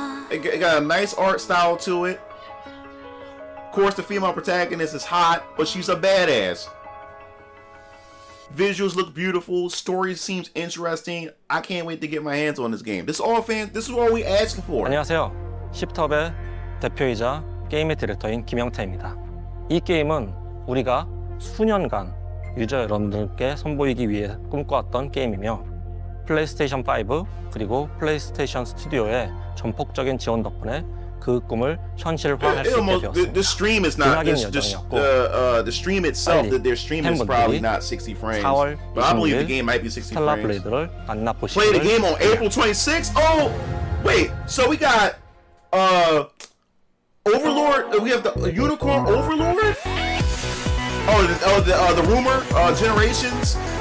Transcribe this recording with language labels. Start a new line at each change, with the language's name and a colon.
English: It got a nice art style to it. Of course, the female protagonist is hot, but she's a badass. Visuals look beautiful. Story seems interesting. I can't wait to get my hands on this game. This is all fans. This is all we asking for.
Korean: 안녕하세요. 십텁의 대표이자 게임의 디렉터인 김영태입니다. 이 게임은 우리가 수년간 유저 여러분들께 선보이기 위해 꿈꿔왔던 게임이며 플레이스테이션 5 그리고 플레이스테이션 스튜디오의 전폭적인 지원 덕분에 그 꿈을 현실화할 수 있게 되었습니다.
English: The stream is not the stream itself. That their stream is probably not 60 frames. But I believe the game might be 60
Korean: 스텔라
English: frames.
Korean: 블레이드를
English: Play the game on April 26th. Oh, wait. So we got Overlord. We have the Unicorn Overlord. The rumor Generations.